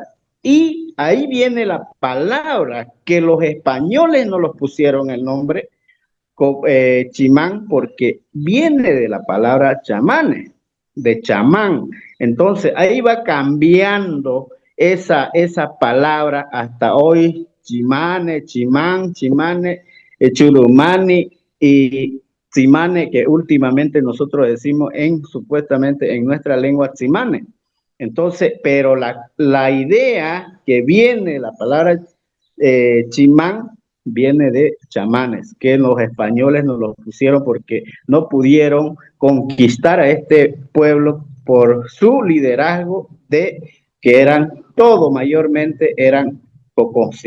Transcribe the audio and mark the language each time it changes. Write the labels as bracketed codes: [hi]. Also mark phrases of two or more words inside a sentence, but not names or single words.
[es] Y ahí viene la palabra que los españoles no los pusieron el nombre chimán porque viene de la palabra chamanes, de chamán. Entonces ahí va cambiando esa palabra hasta hoy, chimane, chimán, chimane, churumani y Tsimane, que últimamente nosotros decimos supuestamente en nuestra lengua Tsimane. Entonces, pero la idea que viene, la palabra chimán, viene de chamanes, que los españoles nos lo pusieron porque no pudieron conquistar a este pueblo por su liderazgo que eran, todo mayormente eran Poconsi.